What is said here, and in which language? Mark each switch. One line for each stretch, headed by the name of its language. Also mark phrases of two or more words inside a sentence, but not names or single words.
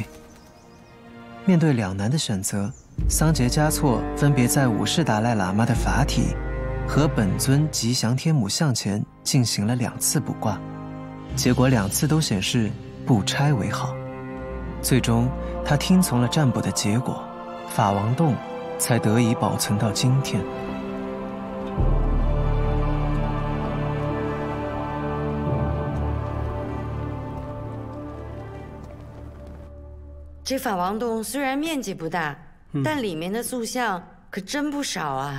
Chinese: 面對兩難的選擇，桑傑嘉措分別在五世達賴喇嘛的法體和本尊吉祥天母像前進行了2次卜卦，結果2次都顯示不拆為好。最終，他聽從了占卜的結果，法王洞才得以保存到今天。這法王洞雖然面積不大，但裡面的塑像可真不少啊。